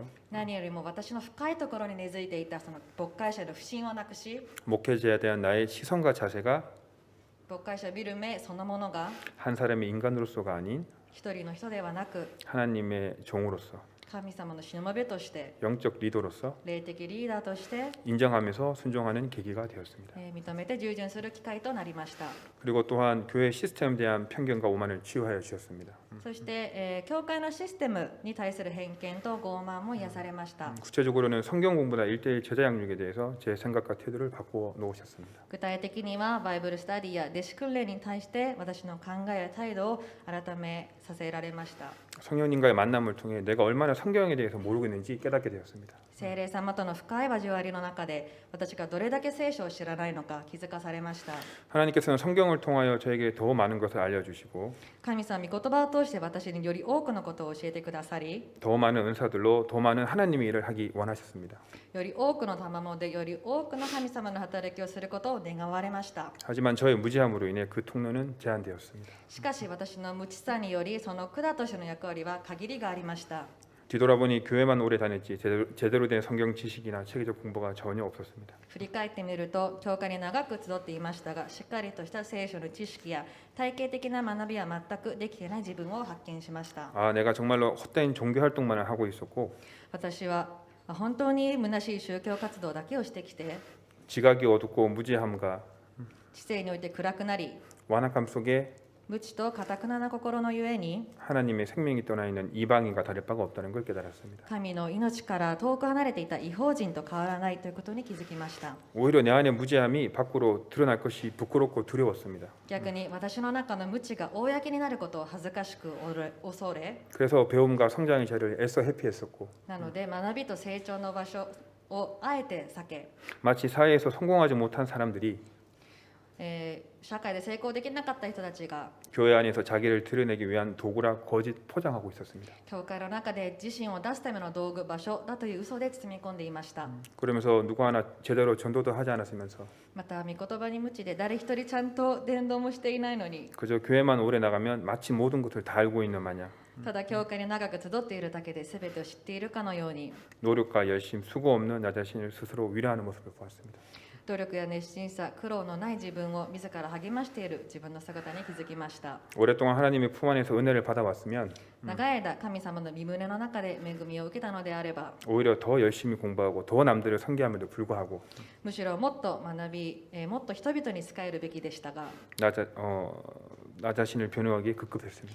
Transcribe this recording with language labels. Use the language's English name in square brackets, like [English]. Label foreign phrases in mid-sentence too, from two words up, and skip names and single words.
[Japanese] 何よりも私の深いところに根付いていたその牧会者の不信をなくし、 [Korean] 목회자에 대한 나의 시선과 자세가 [Japanese] 牧会者を見る目そのものが [Korean] 한 사람의 인간으로서가 아닌 [Japanese] 一人の人ではなく、 [Korean] 하나님의 종으로서, [Japanese] 神様のしもべとして、 [Korean] 영적 리더로서 [Japanese] 霊的リーダーとして [Korean] 인정하면서 순종하는 계기가 되었습니다. [Japanese] 認めて従順する機会となりました。 [Korean] 그리고 또한 교회 시스템에 대한 편견과 오만을 치유하여 주셨습니다. [Japanese] そして、教会のシステムに対する偏見と傲慢も癒されました。 [Korean] 구체적으로는 성경 공부나 1:1 제자 양육에 대해서 제 생각과 태도를 바꾸어 놓으셨습니다. [Japanese] 具体的にはバイブルスタディや弟子訓練に対して私の考えや態度を改めさせられました。 [Korean] 성령님과의 만남을 통해 내가 얼마나 성경에 대해서 모르고 있는지 깨닫게 되었습니다. [Japanese] 聖霊様との深い交わりの中で私がどれだけ聖書を知らないのか気づかされました。 [Korean] 하나님께서는 성경을 통하여 저에게 더 많은 것을 알려주시고 [Japanese] 神様御言葉を通して私により多くのことを教えてくださり、 [Korean] 더 많은 은사들로 더 많은 하나님의 일을 하기 원하셨습니다. [Japanese] より多くの賜物でより多くの神様の働きをすることを願われました。 [Korean] 하지만 저의 무지함으로 인해 그 통로는 제한되었습니다. [Japanese] しかし私の無知さによりその管としての役割は限りがありました。 [Korean] 뒤돌아보니 교회만 오래 다녔지 제대로 된 성경 지식이나 체계적 공부가 전혀 없었습니다. [Japanese] 振り返ってみると教会に長く集っていましたが、しっかりとした聖書の知識や体系的な学びは全くできていない自分を発見しました。 [Korean] 아, 내가 정말로 헛된 종교 활동만을 하고 있었고 [Japanese] 私は本当に虚しい宗教活動だけをしてきて、 [Korean] 지각이 어둡고 무지함과 [Japanese] 知性において暗くなり、 [Korean] 완악함 속에 [Japanese] 無知と堅くなな心のゆえに [Korean] 하나님의 생명이 떠나 있는 이방인과 다를 바가 없다는 걸 깨달았습니다. [Japanese] 神の命から遠く離れていた異邦人と変わらないということに気づきました。 [Korean] 오히려 내 안의 무지함이 밖으로 드러날 것이 부끄럽고 두려웠습니다. [Japanese] 逆に私の中の無知が公になることを恥ずかしく恐れ、 [Korean] 그래서 배움과 성장의 자리를 애써 회피했었고 [Japanese] なので学びと成長の場所をあえて避け、 [Korean] 마치 사회에서 성공하지 못한 사람들이 [Japanese] 社会で成功できなかった人たちが [Korean] 교회 안에서 자기를 드러내기 위한 도구라 거짓 포장하고 있었습니다. [Japanese] 教会の中で自身を出すための道具、場所だという嘘で包み込んでいました。 [Korean] 그러면서 누구 하나 제대로 전도도 하지 않았으면서 [Japanese] また御言葉に無知で誰一人ちゃんと伝道もしていないのに、 [Korean] 그저 교회만 오래 나가면 마치 모든 것을 다 알고 있는 마냥 [Japanese] ただ教会に長く集っているだけで全てを知っているかのように、 [Korean] 노력과 열심, 수고 없는 나 자신을 스스로 위로하는 모습을 보았습니다. [Japanese] 努力や熱心さ、苦労のない自分を自ら励ましている自分の姿に気づきました。 [Korean] 오랫동안 하나님의 품 안에서 은혜를 받아왔으면 [Japanese] 長い間神様の御胸の中で恵みを受けたのであれば、 [Korean] 오히려 더 열심히 공부하고 더 남들을 섬기함에도 불구하고 [Japanese] むしろもっと学び、もっと人々に仕えるべきでしたが、 [Korean] 나 자신을 변호하기에 급급했습니다.